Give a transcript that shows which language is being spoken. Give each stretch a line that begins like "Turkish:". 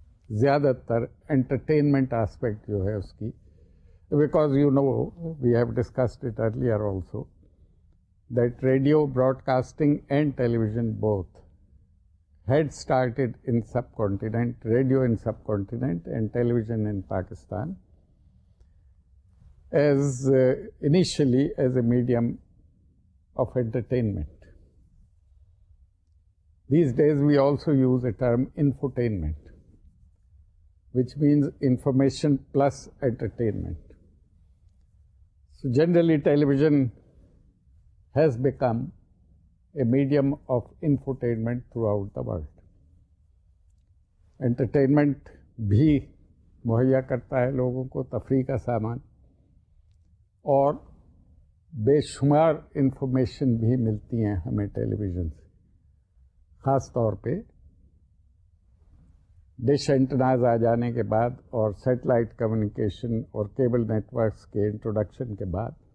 Hindi: ज़्यादातर entertainment aspect जो है उसकी,
English: Because you know we have discussed it earlier also that radio broadcasting and television both had started in subcontinent, radio in subcontinent and television in Pakistan as initially as a medium of entertainment. These days we also use a term infotainment, which means information plus entertainment. So generally television has become a medium of infotainment throughout the world.
Hindi: Entertainment भी मुहैया करता है लोगों को, तफरीह का सामान, और बेशुमार इंफॉर्मेशन भी मिलती हैं हमें टेलीविज़न से. ख़ास तौर पे डिश एंटेनाज आ जाने के बाद और सैटेलाइट कम्युनिकेशन और केबल नेटवर्क्स के इंट्रोडक्शन के बाद